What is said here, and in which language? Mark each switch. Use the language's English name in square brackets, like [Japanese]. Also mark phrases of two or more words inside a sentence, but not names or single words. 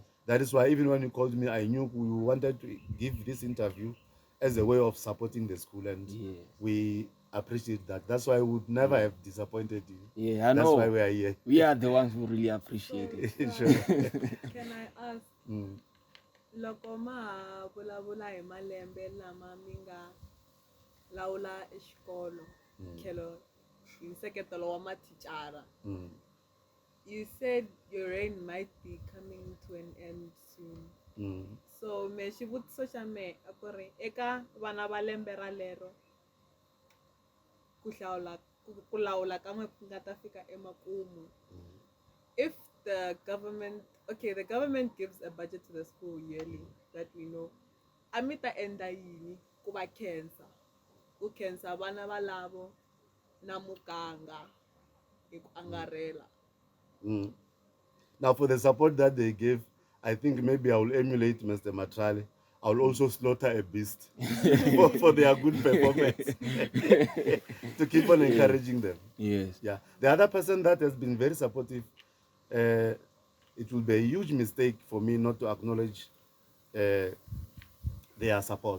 [English] That is why even when you called me, I knew we wanted to give this interview as a way of supporting the school, and we appreciate that. That's why we would never have disappointed you. Yeah, I That's know. why we are here. We are the ones who really appreciate it. Sure. Can I ask, [Tsonga] loko ma vulavula hi malembe lama mi nga lawula exikolo tlhelo hi nseketelo wa mathicara, [English] you said your reign might be coming to an end soon. [Tsonga] So me xivutiso xa me a ku ri eka vana va lembe ra lero ku lawula kan'we ku nga ta fika emakumu, [English] if the government gives a budget to the school yearly that we know, [Tsonga] a mi ta endla yini ku va khensa vana valavo na muganga hi ku angarhela? [English] Now, for the support that they gave, I think maybe I will emulate Mr. Mathale. I will also slaughter a beast for their good performance to keep on encouraging them. Yes. Yeah. The other person that has been very supportive, it will be a huge mistake for me not to acknowledge their support.